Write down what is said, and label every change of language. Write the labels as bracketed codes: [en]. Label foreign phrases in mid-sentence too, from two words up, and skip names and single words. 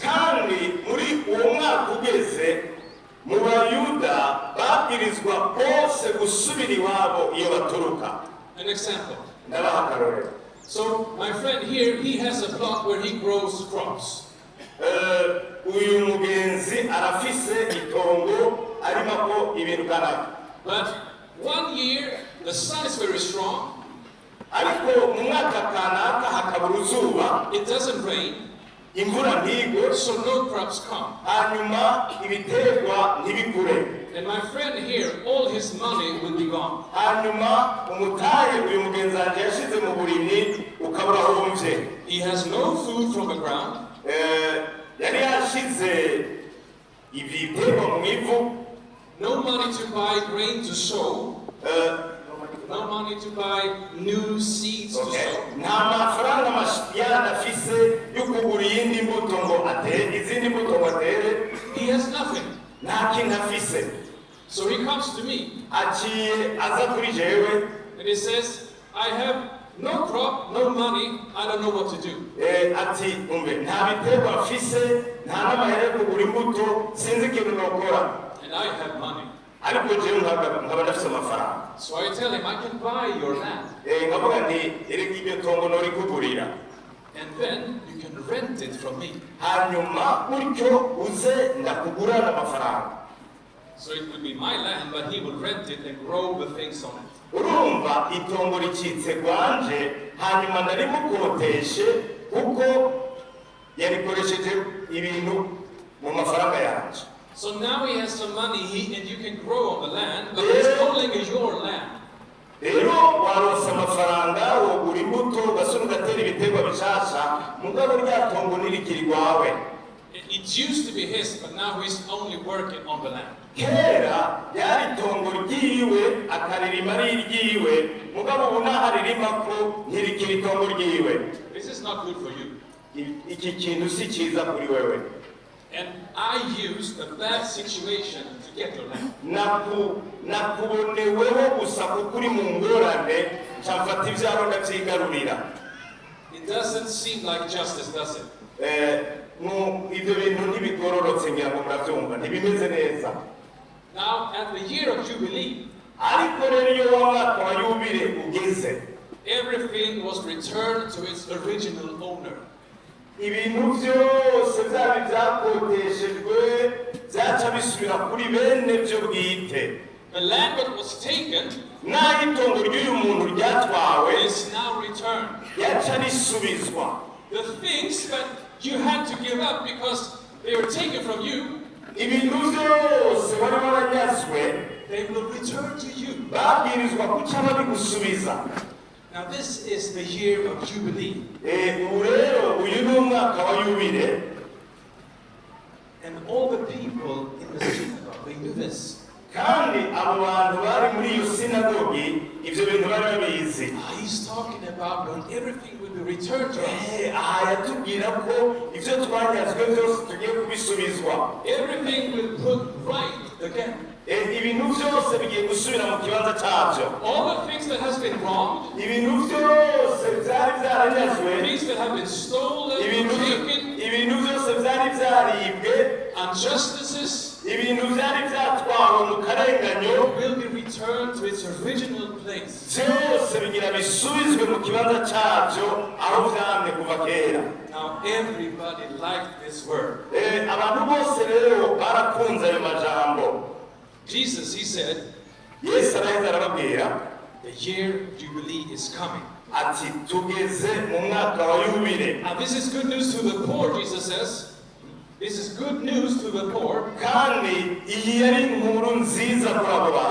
[rn] Kandi muri uwo mwaka ugeze mu Bayuda babwirizwa bose gusubira iwabo iyo baturuka. [en] An example. [rn] Ndabaha akarorero. [en] So my friend here, he has a plot where he grows crops. [rn] Uyu mugenzi arafise itongo arimako ibintu kanaka. [en] But one year, the sun is very strong. [rn] Ariko mu mwaka kanaka hakabura uzuba. [en] It doesn't rain. [rn] Imvura ntigwe. [en] So no crops come. [rn] Hanyuma ibiterwa ntibikure. [en] And my friend here, all his money will be gone. [rn] Hanyuma umutahe uyu mugenzi wanje yashize mu burimyi ukabura homvye. [en] He has no food from the ground. [rn] Yari yashize ibiterwa mu ivu. [en] No money to buy grain to sow. No money to buy new seeds to sow. [rn] Nta mafaranga mashiyana afise yo kugura iyindi mbuto ngo atere izindi mbuto ngo atere. [en] He has nothing. [rn] Nta kintu afise. [en] So he comes to me. [rn] Aciye aza kuri jewe. [en] And he says, I have no crop, no money, I don't know what to do. [rn] Ati umbe nta biterwa afise nta n'amahera yo kugura imbuto sinzi ikintu nokora. [en] And I have money. [rn] ariko jewe nkaba ndafise amafaranga. [en] So I tell him, I can buy your land. [rn] Ngavuga nti erega iryo tongo norikugurira. [en] And then you can rent it from me. [rn] Hanyuma utyo uze ndakugurana amafaranga. [en] So it will be my land, but he will rent it and grow the things on it. [rn] Urumva itongo ricitse kwanje hanyuma ndarimukoteshe kuko yarikoresheje ibintu mu mafaranga yanje. [en] So now he has some money and you can grow on the land, but it's no longer your land. [rn] Rero waronse amafaranga wogura imbuto ugasura ugatera ibiterwa bishasha mugabo rya tongo ntirikiri rwawe. [en] It used to be his, but now he's only working on the land. [rn] Kera yari tongo ryiwe akaririma ari iryiwe mugabo ubu naharirima ko ntirikiri tongo ryiwe. [en] This is not good for you. [rn] Iki kintu si cyiza kuri wewe. [en] And I used a bad situation to get your land. [rn] Nakuboneweho gusa kuko uri mu ngorane cyamfata ibyaro ndabyigarurira. [en] It doesn't seem like justice, does it? [rn] Ibyo bintu ntibigororotse ngira ngo murabyumva ntibimeze neza. [en] Now at the year of Jubilee, [rn] ariko rero iyo umwaka wa yubile ugeze, [en] everything was returned to its original owner. [rn] Ibintu byose byari byakoteshejwe byaca bisubira kuri bene byo bwite. [en] The land that was taken [rn] naho itongo ry'uyu muntu ryatwawe [en] is now returned. [rn] yaca risubizwa. [en] The things that you had to give up because they were taken from you, [rn] ibintu byose wari waranyazwe, [en] they will return to you. [rn] babwirizwa kuca babigusubiza. [en] Now this is the year of Jubilee. [rn] Ubu rero uyu ni umwaka wa yubile. [en] And all the people in the synagogue, they knew this. [rn] Kandi abo bantu bari muri iyo sinagogi ibyo bintu bari babizi. [en] He's talking about when everything will be returned to us. [rn] Aha yatubwira ko ibyo twanyazwe byose tugiye kubisubizwa. [en] Everything will put right again. [rn] Ibintu byose bigiye gusubira mu kibanza cyabyo. [en] All the things that has been wronged, [rn] ibintu byose byari byaranyazwe, [en] things that have been stolen, taken, [rn] ibintu byose byari byaribwe, [en] injustices, [rn] ibintu byari byatwawe mu karenganyo [en] will be returned to its original place. [rn] byose bigira bisubizwe mu kibanza cyabyo aho byamye kuva kera. [en] Now everybody liked this word. [rn] Abantu bose rero barakunze ayo majambo. [en] Jesus, he said, [rn] Yesu arahita arababwira [en] the year of Jubilee is coming. [rn] ati tugeze mu mwaka wa yubile. [en] Now this is good news to the poor, Jesus says. This is good news to the poor. [rn] Kandi iyi yari inkuru nziza kuri abo bantu.